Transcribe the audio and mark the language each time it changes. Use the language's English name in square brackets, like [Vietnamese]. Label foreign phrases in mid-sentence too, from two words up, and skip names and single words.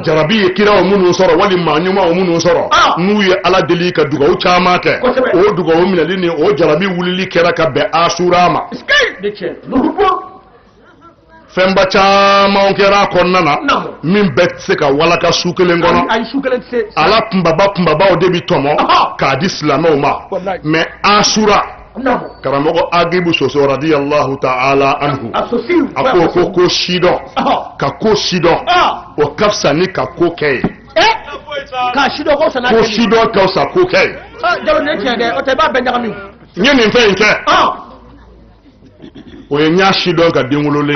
[Bambara] jarabi ye kiraw minnu sɔrɔ wali maa ɲumanw minnu sɔrɔ n'u ye ala deli ka dugawu caman kɛ o dugawu minɛli ni o jarabi wulili kɛra ka bɛn asura ma fɛnba caman kɛra a kɔnɔna na min bɛɛ tɛ se ka walaka su kelen kɔnɔ ala kunbabaw de bi tɔmɔ k'a di silamɛw ma mais asura karamɔgɔ agibu soso [Arabic] رضي الله تعالى عنه [Bambara] a ko sidɔn ka ko sidɔn o ka fisa ni ka ko kɛ ye ka sidɔn ko fisa ko sidɔn ka fisa ko kɛ ye Jalo ne tiɲɛ dɛ o tɛ i b'a bɛɛ ɲagami n ye nin fɛn in kɛ o ye ɲa sidɔn ka den wololen